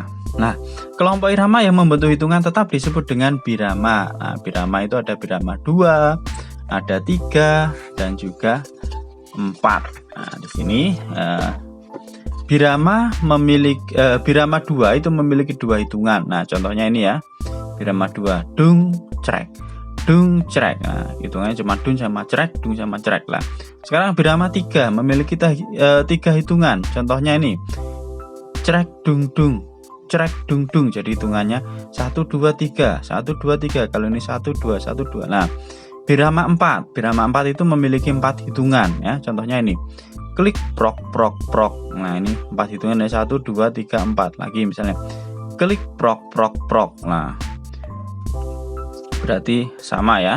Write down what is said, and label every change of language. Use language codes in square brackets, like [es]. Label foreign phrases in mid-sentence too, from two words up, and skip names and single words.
[id] Nah, kelompok irama yang membentuk hitungan tetap disebut dengan birama. Nah, birama itu ada birama 2, ada 3, dan juga 4. Nah, di sini birama 2 itu memiliki 2 hitungan. Nah, contohnya ini ya. Birama 2, dung, crek. Dung, crek. Nah, hitungannya cuma dung sama crek, dung sama crek lah. Sekarang birama 3 memiliki 3 hitungan. Contohnya ini. Crek, dung, dung. Crek, dung, dung. Jadi hitungannya 1, 2, 3. 1, 2, 3. Kalau ini 1, 2, 1, 2. Nah, birama 4. Birama 4 itu memiliki 4 hitungan ya. Contohnya ini. Klik, prok, prok, prok. Nah, ini 4 hitungan dari 1, 2, 3, 4. Lagi misalnya. Klik, prok, prok, prok. Nah, berarti sama ya.